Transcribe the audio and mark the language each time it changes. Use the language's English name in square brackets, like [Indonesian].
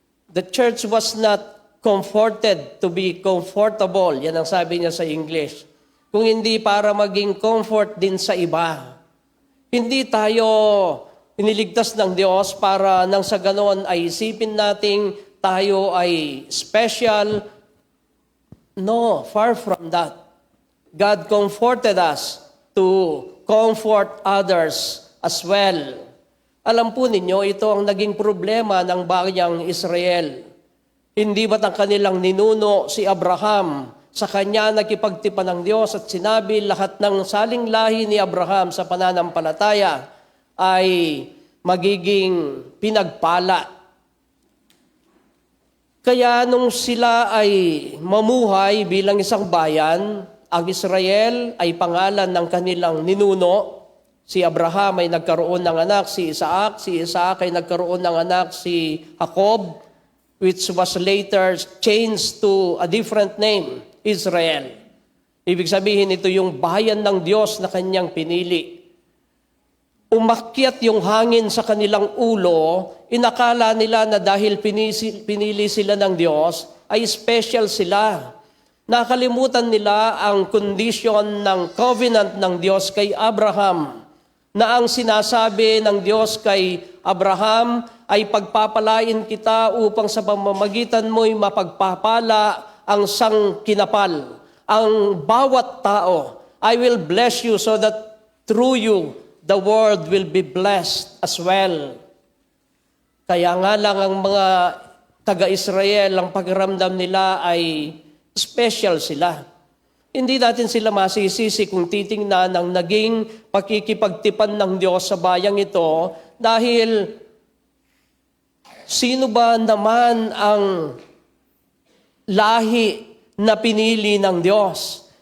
[English] The church was not comforted to be comfortable. [Filipino] Yan ang sabi niya sa English. Kung hindi para maging comfort din sa iba. Hindi tayo iniligtas ng Diyos para nang sa ganon ay isipin nating tayo ay special. [English] No, far from that. God comforted us to comfort others as well. [Filipino] Alam po ninyo, ito ang naging problema ng bayang Israel. Hindi ba't ang kanilang ninuno si Abraham, sa kanya nakipagtipan ng Diyos at sinabi lahat ng saling lahi ni Abraham sa pananampalataya ay magiging pinagpala. Kaya nung sila ay mamuhay bilang isang bayan, ang Israel ay pangalan ng kanilang ninuno. Si Abraham ay nagkaroon ng anak, si Isaac ay nagkaroon ng anak, si Jacob, [English] which was later changed to a different name, [Filipino] Israel. Ibig sabihin, ito yung bayan ng Diyos na kanyang pinili. Umakyat yung hangin sa kanilang ulo, inakala nila na dahil pinili sila ng Diyos, ay special sila. Nakalimutan nila ang condition ng covenant ng Diyos kay Abraham, na ang sinasabi ng Diyos kay Abraham ay pagpapalain kita upang sa pamamagitan mo'y mapagpapala ang sangkinapal, ang bawat tao. [English] I will bless you so that through you, the world will be blessed as well. [Filipino] Kaya nga lang ang mga taga-Israel, ang pakiramdam nila ay special sila. Hindi natin sila masisisi kung titingnan ang naging pakikipagtipan ng Diyos sa bayang ito dahil sino ba naman ang lahi na pinili ng Diyos?